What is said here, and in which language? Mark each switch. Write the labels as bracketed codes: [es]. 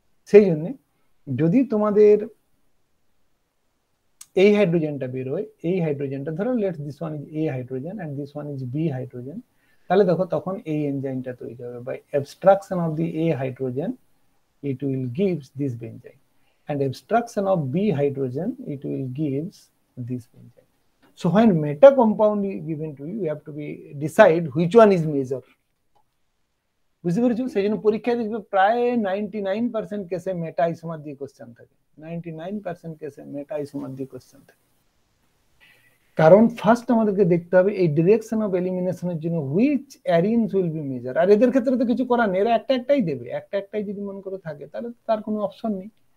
[bn] সেই জন্য যদি তোমাদের এই হাইড্রোজেনটা বেরোয়, এই হাইড্রোজেনটা ধরো [en] let's this one is A hydrogen and this one is B hydrogen, [bn] তাহলে দেখো তখন এই এনজাইমটা তৈরি হবে [en] By abstraction of the A hydrogen, it will gives this benzene, and abstraction of B hydrogen, it will gives this benzene. So when meta compound is given to you, you have to be decide which one is major. [bn] বুঝতে পেরেছো? সেই জন্য পরীক্ষায় দেখবে প্রায় 99% কেসে মেটা isomer দিয়ে question থাকে, 99% কেসে মেটা আইসোমার দিয়ে কোশ্চেন থাকে। কারণ ফার্স্ট আমাদেরকে দেখতে হবে এই ডিরেকশন অফ এলিমিনেশনের জন্য [en] Which arenes will be major. [bn] আর এদের ক্ষেত্রে তো কিছু করার নেই, এরা একটা একটাই দেবে, একটা একটাই যদি মনে করে থাকে তাহলে তার কোনো অপশন নেই।